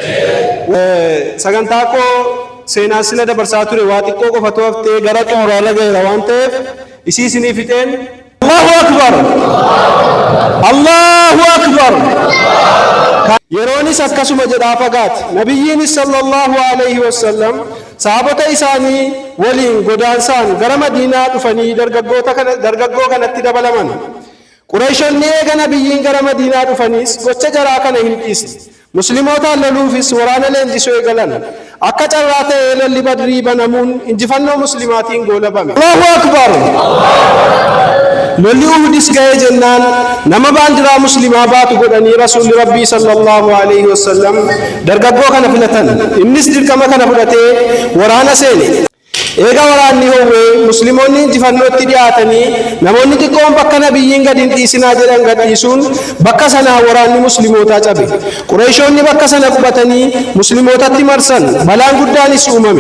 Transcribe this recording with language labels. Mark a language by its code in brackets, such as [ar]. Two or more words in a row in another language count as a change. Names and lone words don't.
[om] Sagantaa koo seenaa sila dabarsaa ture waa xiqqoo qofatu haftee gara xumuraarra gaheera waan ta'eef isii isinii fixeen. [ar] الله أكبر! الله أكبر! [om] Yeroonis akkasuma jedhaa fagaate. Nabiyyiinis [ar] صلى الله عليه وسلم [om] sahabota isaanii waliin godaansaan gara Madiinaa dhufanii dargaggoo kanatti dabalaman. Qureeshonni eega nabiyyiin gara Madiinaa dhufaniis gocha jaraa kana hin dhiisne. Muslimootaan loluufis waraana leenjisuu eegalan. Akka carraa ta'ee lolli Badrii banamuun injifannoo muslimaatiin goolabame. [ar] الله أكبر! [om] Lolli Uhudis ga'ee jennaan nama baandiraa muslimaa baatu godhanii rasuulli Rabbii [ar] صلى الله عليه وسلم [om] dargaggoo kana filatan. Innis dirqama kana fudhatee waraana seene. Eega waraanni howe musliimoonni injifannootti dhiyaatanii namoonni xiqqoon bakka nabiyyiin gad hin dhiisinaa jedhan gad dhiisuun bakka sanaa waraanni musliimootaa cabe. Qureeshoonni bakka sana qubatanii musliimootatti marsan balaan guddaanis uumame.